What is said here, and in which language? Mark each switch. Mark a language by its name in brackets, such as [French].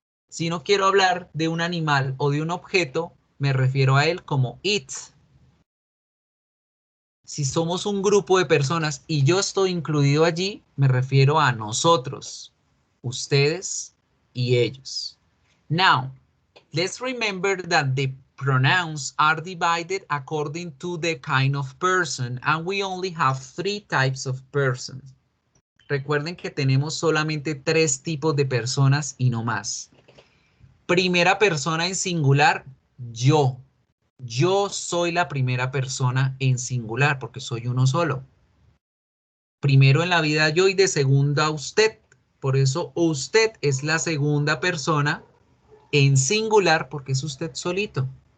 [Spanish] Si no quiero hablar de un animal o de un objeto, me refiero a él como it. Si somos un grupo de personas y yo estoy incluido allí, me refiero a nosotros, ustedes y ellos. [English] Now, let's remember that the pronouns are divided according to the kind of person, and we only have 3 types of persons. [Spanish] Recuerden que tenemos solamente 3 tipos de personas y no más. Primera persona en singular, yo. Yo soy la primera persona en singular porque soy uno solo. Primero en la vida yo y de segunda usted. Por eso usted es la segunda persona en singular porque es usted solito.